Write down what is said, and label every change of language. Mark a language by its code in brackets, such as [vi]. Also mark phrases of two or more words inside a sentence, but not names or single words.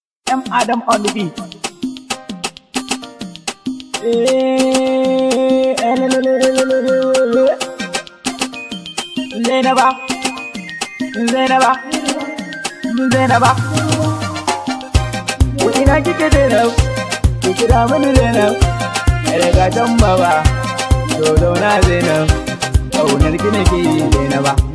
[en] M Adam on the beat. Eh, eh, le, le, le, le, le, le, le, le. [ha] Zainaba, Zainaba, Zainaba. Ko ina kike Zainab? Ki kira mini Zainab. Yar gatan baba, to zauna Zainab. Ƙaunar ki nake yi Zainaba.